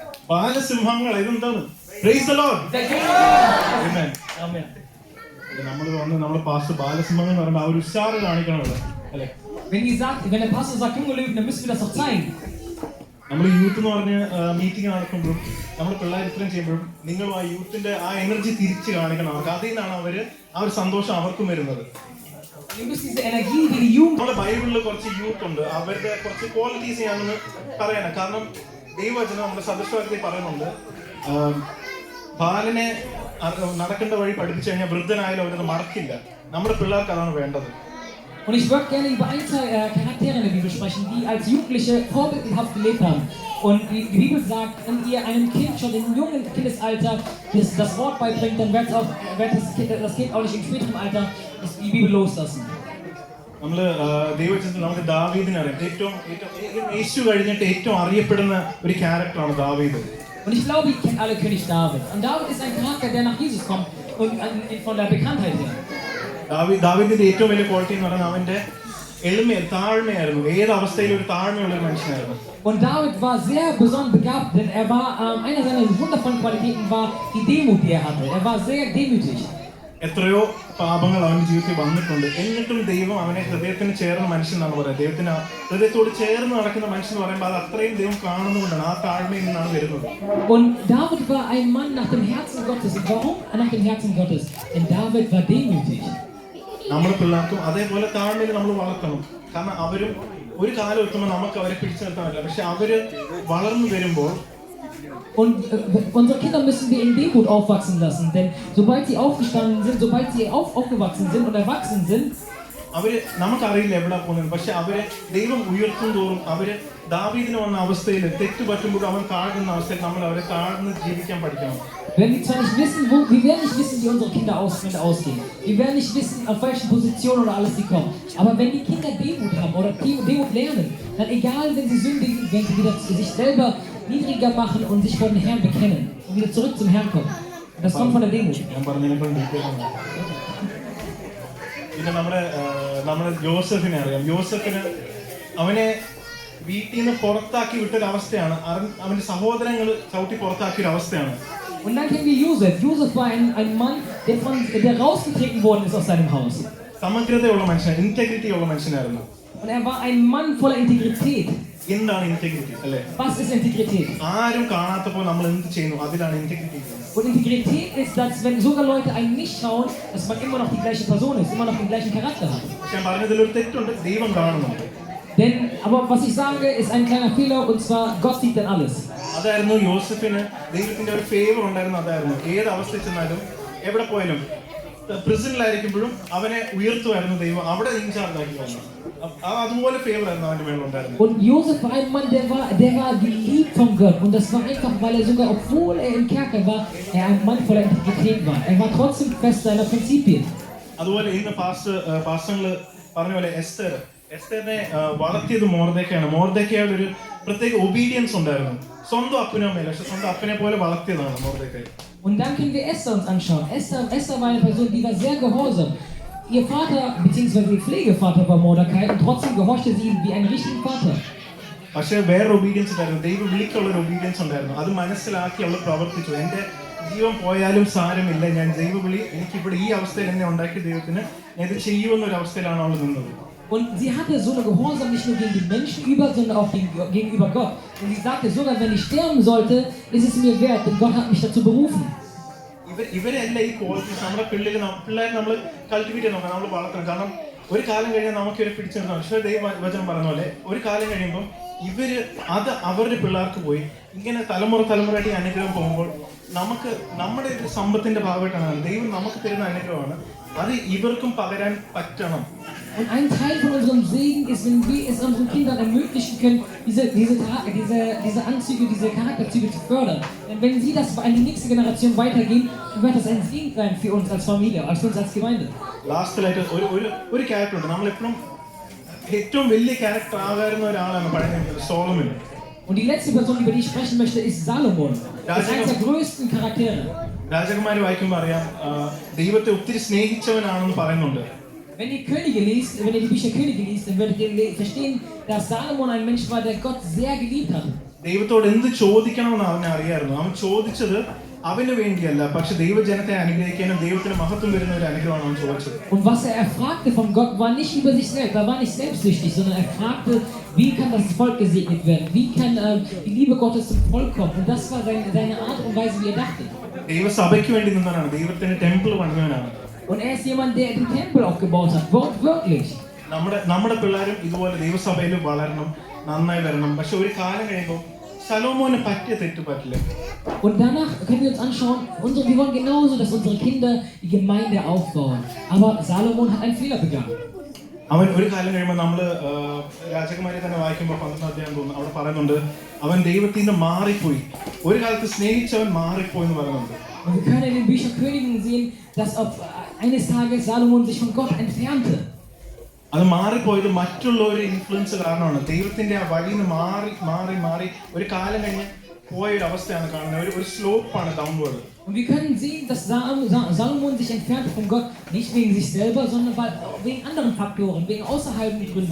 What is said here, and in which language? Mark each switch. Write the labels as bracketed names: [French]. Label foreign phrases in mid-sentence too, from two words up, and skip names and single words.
[Malayalam] ബാലസിംഹങ്ങൾ ഇതെന്താണ്? [English] Praise the Lord. Amen. Amen. [Malayalam] നമ്മൾ പാസ്റ്റർ ബാലസിംഹങ്ങൾ എന്ന് പറയുമ്പോൾ ആ ഒരു ഉഷാറ് കാണിക്കണമല്ലോ അല്ലേ? [German] Wenn der Pastor sagt junge Löwen, dann müssen wir das auch zeigen. [Malayalam] നമ്മൾ യൂത്ത് എന്ന് പറഞ്ഞ് മീറ്റിംഗ് നടക്കുമ്പോഴും നമ്മൾ പിള്ളേർ ഇത്രയും ചെയ്യുമ്പോഴും നിങ്ങൾ ആ യൂത്തിന്റെ ആ എനർജി തിരിച്ച് കാണിക്കണം അവർക്ക്. അതിൽ നിന്നാണ് ആ ഒരു സന്തോഷം അവർക്കും വരുന്നത്. നമ്മുടെ ബൈബിളിൽ കുറച്ച് യൂത്ത് ഉണ്ട്, അവരുടെ കുറച്ച് ക്വാളിറ്റീസ് ഞാനൊന്ന് പറയണം. കാരണം ദൈവവചനം നമ്മുടെ സദൃശവാക്യത്തിൽ പറയുന്നുണ്ട്, ബാലനെ നടക്കേണ്ട വഴി പഠിപ്പിച്ചു കഴിഞ്ഞാൽ വൃദ്ധനായാലും അവരത് മറക്കില്ല. നമ്മുടെ പിള്ളേർക്ക് അതാണ് വേണ്ടത്. [German] Und ich würde gerne über ein, zwei Charaktere in der Bibel sprechen, die als Jugendliche vorbildhaft gelebt haben. Und die Bibel sagt, wenn ihr einem Kind schon im jungen Kindesalter das Wort beibringt, dann wird das Kind auch nicht im späteren Alter die Bibel loslassen. [Malayalam] നമ്മള് ദൈവവചനത്തിൽ നമുക്ക് ദാവീദിനെ അറിയാം. ഏറ്റവും യേശു കഴിഞ്ഞിട്ട് ഏറ്റവും അറിയപ്പെടുന്ന ഒരു ക്യാരക്ടറാണ് ദാവീദ്. [German] Und ich glaube, ihr kennt alle König David. Und David ist ein Charakter, der nach Jesus kommt und von der Bekanntheit her. [Malayalam] ദാവീദിന്റെ ഏറ്റവും വലിയ ക്വാളിറ്റി എന്ന് പറയുന്നത് അവന്റെ താഴ്മയായിരുന്നു. ഏത് അവസ്ഥയിലും ഒരു താഴ്മയുള്ള ഒരു മനുഷ്യനായിരുന്നു. [German] Und David war sehr besonders begabt, denn er war einer seiner wundervollen Qualitäten war die Demut, die er hatte. Er war sehr demütig. [Malayalam] എത്രയോ പാപങ്ങൾ അവന്റെ ജീവിതത്തിൽ വന്നിട്ടുണ്ട്, എന്നിട്ടും ദൈവം അവനെ ഹൃദയത്തിന് ചേർന്ന മനുഷ്യൻ എന്നാണ് പറയുന്നത്. ദൈവത്തിന് ഹൃദയത്തോട് ചേർന്ന് നടക്കുന്ന മനുഷ്യൻ എന്ന് പറയുമ്പോൾ അത് അത്രയും ദൈവം കാണുന്നതുകൊണ്ടാണ്, ആ താഴ്മയിൽ നിന്നാണ് വരുന്നത്. [German] Und David war ein Mann nach dem Herzen Gottes. Warum nach dem Herzen Gottes? Denn David war demütig. [Malayalam] നമ്മുടെ പിള്ളേർക്കും അതേപോലെ താഴ്മയിൽ നമ്മൾ വളർത്തണം. കാരണം അവരും ഒരു കാലം എത്തുമ്പോൾ നമുക്ക് അവരെ പിടിച്ചു നിർത്താൻ പറ്റില്ല. പക്ഷെ അവര് വളർന്നു വരുമ്പോൾ [German] Und unsere Kinder müssen wir in Demut aufwachsen lassen, denn sobald sie aufgestanden sind, sobald sie aufgewachsen sind und erwachsen sind, [Malayalam] അവര് നമുക്കറിയില്ല എവിടെ പോകുന്നത്. പക്ഷെ അവരെ ദൈവം ഉയർത്തും തോറും അവര് ദാവീദിന് വന്ന അവസ്ഥയിൽ തെറ്റ് പറ്റുമ്പോൾ അവൻ താഴ്ന്ന അവസ്ഥയിൽ നമ്മൾ അവരെ താഴ്ന്ന് ജീവിക്കാൻ പഠിക്കണം. [German] wir werden nicht wissen, wie unsere Kinder ausgehen. Wir werden nicht wissen, auf welchen Positionen oder alles sie kommen. Aber wenn die Kinder Demut haben oder Demut lernen, dann egal, wenn sie sündigen, wenn sie wieder sich selber niedriger machen und sich vor den Herrn bekennen und wieder zurück zum Herrn kommen. Das kommt von der Demut. [Malayalam] പിന്നെ നമ്മുടെ ജോസഫിനെ അറിയാം. ജോസഫിന് അവനെ വീട്ടിൽ നിന്ന് പുറത്താക്കി വിട്ടൊരു അവസ്ഥയാണ്, അവന്റെ സഹോദരങ്ങൾ ചവിട്ടി പുറത്താക്കിയ ഒരു അവസ്ഥയാണ്. [German] Und dann kennen wir Josef. Josef war ein Mann, der rausgetreten worden ist aus seinem Haus. [Malayalam] സമഗ്രതയുള്ള മനുഷ്യൻ, ഇന്റഗ്രിറ്റി ഉള്ള മനുഷ്യനായിരുന്നു. [German] Und er war ein Mann voller Integrität. [Malayalam] എന്താണ് ഇന്റഗ്രിറ്റി അല്ലേ? [German] Was ist Integrität? [Malayalam] ആരും കാണാത്തപ്പോൾ നമ്മൾ എന്ത് ചെയ്യുന്നു, അതിലാണ് ഇന്റഗ്രിറ്റി. [German] Und Integrität ist, dass wenn sogar Leute einen nicht schauen, dass man immer noch die gleiche Person ist, immer noch den gleichen Charakter hat. [Malayalam] ഞാൻ പറഞ്ഞതിൽ ഒരു തെറ്റുണ്ട്, ദൈവം കാണുന്നുണ്ട്. [German] Denn, aber was ich sage, ist ein kleiner Fehler, und zwar Gott sieht dann alles. [Malayalam] അതായിരുന്നു യോസഫിന് ദൈവത്തിന്റെ ഒരു ഫേവർ ഉണ്ടായിരുന്നു. അതായിരുന്നു ഏത് അവസ്ഥയിൽ ചെന്നാലും എവിടെ പോയാലും പ്രിസണിലായിരിക്കുമ്പോഴും അവനെ ഉയർത്തുമായിരുന്നു ദൈവം, അവിടെ ഇൻചാർജ് ആക്കി വന്നു. അതുപോലെ ഫേവർ ആയിരുന്നു അവന്റെ മേളിൽ ഉണ്ടായിരുന്നു. [German] Und Josef war ein Mann, der war geliebt von Gott, und das war einfach, weil er sogar, obwohl er im Kerker war, er ein Mann voller Integrität war. Er war trotzdem fest seiner Prinzipien. [Malayalam] അതുപോലെ ഇന്ന് പാസ്റ്ററുകൾ പറഞ്ഞ പോലെ എസ്തേറിനെ വളർത്തിയത് മോർദെക്കയാണ്. മോർദെക്കയുടെ ഒരു പ്രത്യേക ഒബീഡിയൻസ് ഉണ്ടായിരുന്നു. സ്വന്തം അപ്പനും അമ്മയില്ല, പക്ഷെ സ്വന്തം അപ്പനെ പോലെ വളർത്തിയതാണ് മോർദെക്കയെ. [German] Und dann können wir Esther uns anschauen. Esther war eine Person, die war sehr gehorsam. Ihr Vater bzw. ihr Pflegevater war Mordecai, und trotzdem gehorchte sie ihm wie ein richtiger Vater. [Malayalam] പക്ഷെ വേറൊരു ഒബീഡിയൻസ് ഉണ്ടായിരുന്നു, ദൈവം വിളിക്കുള്ള ഒരു ഒബീഡിയൻസ് ഉണ്ടായിരുന്നു. അത് മനസ്സിലാക്കി അവൾ പ്രവർത്തിച്ചു. എന്റെ ജീവൻ പോയാലും സാരമില്ല, ഞാൻ ദൈവവിളി എനിക്കിവിടെ ഈ അവസ്ഥയിൽ എന്നെ ഉണ്ടാക്കിയ ദൈവത്തിന് ഇത് ചെയ്യുമെന്നൊരു അവസ്ഥയിലാണ് അവൾ നിന്നത്. [German] Und sie hatte so eine Gehorsam nicht nur gegen die Menschen sondern auch gegenüber Gott. Und sie sagte, sogar wenn ich sterben sollte, ist es mir wert, denn Gott hat mich dazu berufen. [Malayalam] ഇവരെല്ലാം ഈ ക്വാളിറ്റീസ് നമ്മുടെ പിള്ളേരെ നമ്മൾ കൾട്ടിവേറ്റ് ചെയ്ത് നോക്കാം, നമ്മൾ വളർത്തണം. കാരണം ഒരു കാലം കഴിഞ്ഞാൽ നമുക്ക് ഇവരെ പിടിച്ചു നിർത്താം. പക്ഷേ ദൈവവചനം പറഞ്ഞ പോലെ ഒരു കാലം കഴിയുമ്പോൾ ഇവര് അത് അവരുടെ പിള്ളേർക്ക് പോയി ഇങ്ങനെ തലമുറയായിട്ട് ഈ അനുഗ്രഹം പോകുമ്പോൾ നമുക്ക് നമ്മുടെ ഒരു സമ്പത്തിന്റെ ഭാഗമായിട്ടാണ് ദൈവം നമുക്ക് തരുന്ന അനുഗ്രഹമാണ്, അത് ഇവർക്കും പകരാൻ പറ്റണം. [German] Und ein Teil von unserem Segen ist, wenn wir es unseren Kindern ermöglichen können, diese Anzüge, diese Charakterzüge zu fördern. Denn wenn sie das an die nächste Generation weitergehen, dann wird das ein Segen sein für uns als Familie, für uns als Gemeinde. [Malayalam] ലാസ്റ്റിലായിട്ട് ഒരു ക്യാരക്ടർ ഉണ്ട്. നമ്മളെപ്പോഴും ഏറ്റവും വലിയ ക്യാരക്ടർ ആകാരുന്ന ഒരാളാണ് പഴയ സോളമൻ. [German] Und die letzte Person, über die ich sprechen möchte, ist Salomon. Das ist einer der größten Charaktere. [Malayalam] രാജകുമാരി വായിക്കുമ്പോൾ അറിയാം ദൈവത്തെ ഒത്തിരി സ്നേഹിച്ചവനാണെന്ന് പറയുന്നുണ്ട്. [German] Wenn ihr die Bücher Könige liest, dann werdet ihr verstehen, dass Salomon ein Mensch war, der Gott sehr geliebt hat. [Malayalam] ദൈവത്തോട് എന്ത് ചോദിക്കണമെന്ന് അവന് അറിയായിരുന്നു. അവൻ ചോദിച്ചത് അവന് വേണ്ടിയല്ല, പക്ഷെ ദൈവജനത്തെ അനുഗ്രഹിക്കാനും ദൈവത്തിന് മഹത്വം വരുന്ന ഒരു അനുഗ്രഹമാണ് അവൻ ചോദിച്ചത്. [German] Und was erfragte von Gott, war nicht über sich selbst, er war nicht selbstsüchtig, sondern er fragte, wie kann das Volk gesegnet werden, wie kann die Liebe Gottes zum Volk kommen. Und das war seine Art und Weise, wie er dachte. [Malayalam] ദൈവസഭയ്ക്ക് വേണ്ടി നിന്നവനാണ്, ദൈവത്തിന് ടെമ്പിൾ പണിഞ്ഞവനാണ്. [German] Und er ist jemand, der den Tempel aufgebaut hat, wortwörtlich. [Malayalam] നമ്മുടെ പിള്ളേരും ഇതുപോലെ ദൈവസഭയിൽ വളരണം, നന്നായി വരണം. പക്ഷെ ഒരു കാലം കഴിയുമ്പോൾ ശലോമോന് പറ്റിയ തെറ്റ് പറ്റില്ല. [German] Und danach können wir uns anschauen, wir wollen genauso, dass unsere Kinder die Gemeinde aufbauen. Aber Salomon hat einen Fehler begangen. [Malayalam] അവൻ ഒരു കാലം കഴിയുമ്പോൾ നമ്മള് രാജകുമാരി തന്നെ വായിക്കുമ്പോൾ 12 അധ്യായം തോന്നുന്നു, അവിടെ പറയുന്നുണ്ട് അവൻ ദൈവത്തിന് മാറിപ്പോയി. ഒരു കാലത്ത് സ്നേഹിച്ചവൻ മാറിപ്പോയി എന്ന് പറയുന്നുണ്ട്. [German] Und wir können in den Büchern Königen sehen, dass eines Tages Salomon sich von Gott entfernte. [Malayalam] അത് മാറിപ്പോയത് മറ്റുള്ളവരുടെ ഇൻഫ്ലുവൻസ് കാരണമാണ്. ദൈവത്തിന്റെ ആ വഴിയിൽ നിന്ന് മാറി മാറി മാറി ഒരു കാലം കഴിഞ്ഞ് പോയ ഒരു അവസ്ഥയാണ് കാണുന്നത്. ഒരു സ്ലോപ്പാണ് ഡൗൺവേർഡ്. [German] Und wir können sehen, dass Salomon sich entfernte von Gott, nicht wegen sich selber, sondern wegen anderen Faktoren, wegen außerhalben Gründen.